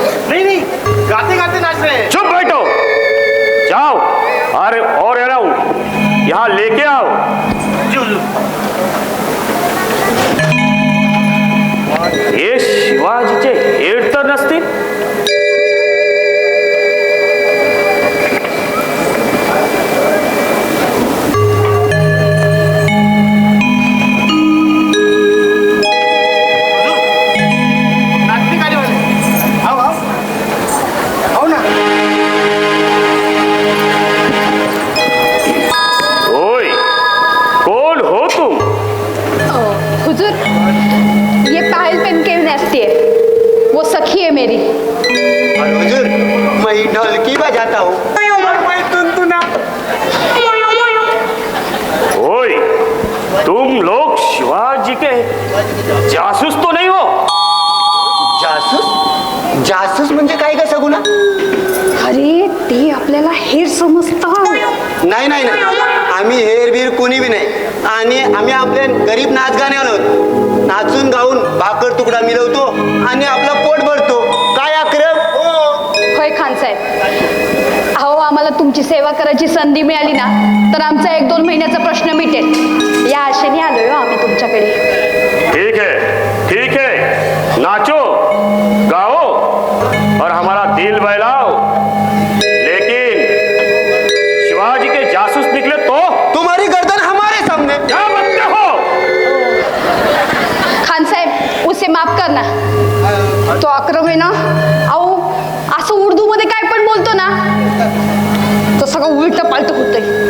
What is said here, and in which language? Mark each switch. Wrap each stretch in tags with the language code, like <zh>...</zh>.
<hi>नहीं गाते गाते नाच रहे हैं। चुप बैठो, जाओ अरे और यहाँ लेके आओ।</hi> <mr>हे शिवाजीचे हेड तर नसतील?</mr> <hi>नाचते गाडी वाले आओ आओ आओ ना ओय, कौन हो तुम? हुजूर, ये पायल पहन के नाचती है, वो सखी है मेरी। हुजूर मैं ढोलकी बजाता हूँ मैं तुनतुना ओय, तुम लोग शिवाजी के जासूस तो नहीं हो?</hi> <mr>जासूस जासूस म्हणजे काय का सगुना अरे ते आपल्याला हेर समजतात। नाही नाही नाही आम्ही हेरबीर कोणी बी नाही आणि आम्ही आपले गरीब नाच गाणे आलो नाचून गाऊन भाकर तुकडा मिळवतो आणि आपलं पोट भरतो काय आक्रम होय खान साहेब, अहो आम्हाला तुमची सेवा करायची संधी मिळाली ना तर आमचा 1-2 महिन्याचा प्रश्न मिटेल या आशेने आलोय हो आम्ही तुमच्याकडे।</mr> <hi>ठीक है, नाचो गाओ और हमारा दिल बहलाओ, लेकिन शिवाजी के जासूस निकले तो तुम्हारी गर्दन हमारे सामने क्या बनते हो?</hi> <mr>खान साहेब</mr> <hi>उसे माफ करना,</hi> <mr>तो अक्रम आहे ना, अहो असं उर्दू मध्ये काय पण बोलतो ना तो सगळं उलट पालट होतंय।</mr>